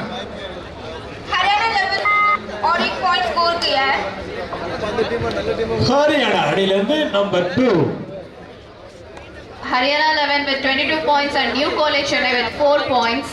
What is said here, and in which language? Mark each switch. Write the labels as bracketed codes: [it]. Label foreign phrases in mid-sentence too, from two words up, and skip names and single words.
[hi] Haryana 11 और एक पॉइंट स्कोर किया है. [ta] ஹரியானா அணியிலிருந்து நம்பர் 2. [en] Haryana 11 with 22 points and New College Chennai with 4 points.